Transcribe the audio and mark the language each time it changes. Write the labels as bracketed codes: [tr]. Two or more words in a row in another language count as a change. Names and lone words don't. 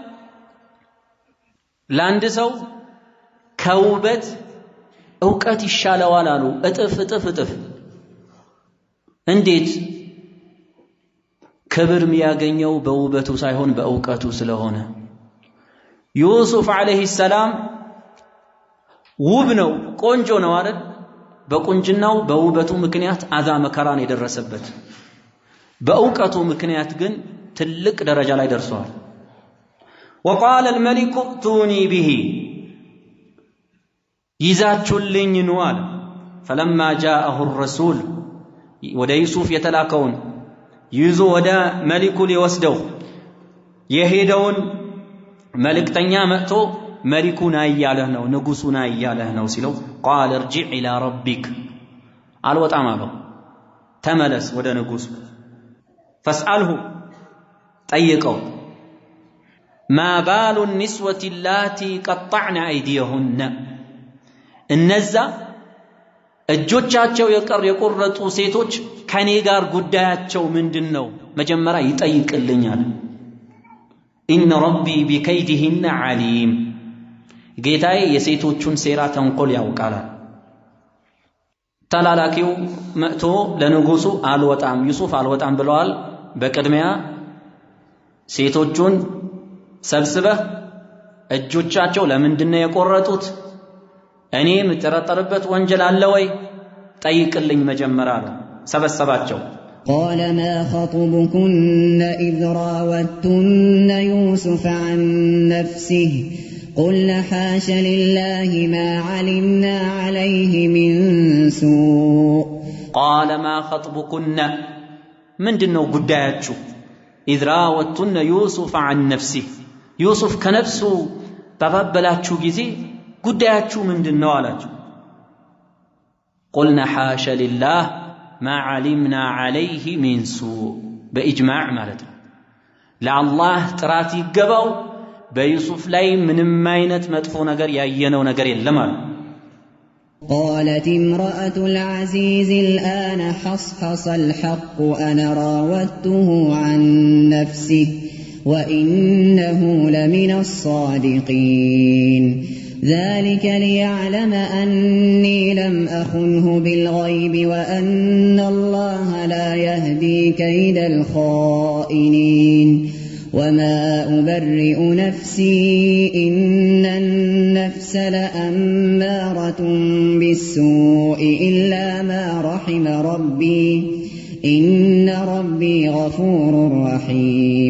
[am] ለአንድ ሰው ከውበት ዕውቀት ይሻለዋል አሉ እጥፍ እንዴት ክብር የሚያገኘው በውበቱ ሳይሆን በዕውቀቱ ስለሆነ ዩሱፍ አለይሂ ሰላም ውብ ነው ቆንጆ ነው አይደል በቁንጅናው በውበቱ ምክንያት አዛ መከራን የደረሰበት በዕውቀቱ ምክንያት ግን ትልቅ ደረጃ ላይ ደርሷል [ar] وقال الملك ائتوني به [am] ይዛችሁልኝ ነው አለ [ar] فلما جاءه الرسول [am] ወደ ዩሱፍ የተላከውን ይዞ ወደ መሊኩ ሊወስደው የሄደውን መልእክተኛ መጥቶ መሊኩና ያያለህ ነው ንጉሱና ያያለህ ነው ሲለው [ar] قال ارجع الى ربك [am] አልወጣም አለው ተመለስ ወደ ንጉሱ فاسأله ጠይቀው [ar] ما بال النسوة اللاتي قطعن أيديهن [am] እነዛ እጆቻቸው የቆረጡ ሴቶች ከኔ ጋር ጉዳያቸው ምንድነው መጀመሪያ ይጠይቅልኛል [ar] إن ربي بكيدهن عليم [am] ጌታዬ የሴቶቹን ሴራ ተንኮል ያውቃል። ተላላኪው መጥቶ ለንጉሱ አልወጣም ዩሱፍ አልወጣም ብለዋል። በቅድሚያ ሴቶቹን ሰብስበህ እጆቻቸው ለምንድነው የቆረጡት? እኔ የምጠረጠርበት ወንጀል አለ ወይ? ጠይቅልኝ መጀመሪያ አለ። ሰበሰባቸው። [ar] قال ما خطبكن إذ راوتن يوسف عن نفسه قلنا حاش لله ما علمنا عليه من سوء قال ما خطبكن [am] ምንድነው ጉዳያችሁ? [ar] إذ راوتن يوسف عن نفسه يوسف [am] ከነፍሱ ባባበላችሁ ጊዜ ጉዳያችሁ ምንድነው አላችሁ። [ar] قلنا حاش لله ما علمنا عليه من سوء بإجماع مالته لله [am] ጥራት ይገባው በዩሱፍ ላይ ምንም አይነት መጥፎ ነገር ያየነው ነገር የለም አለ። [ar] قالت امرأة العزيز الآن حصحص الحق أنا راودته عن نفسه وإنه لمن الصادقين ذلك ليعلم أني لم أخنه بالغيب وأن الله لا يهدي كيد الخائنين وما أبرئ نفسي إن النفس لأمارة بالسوء إلا ما رحم ربي إن ربي غفور رحيم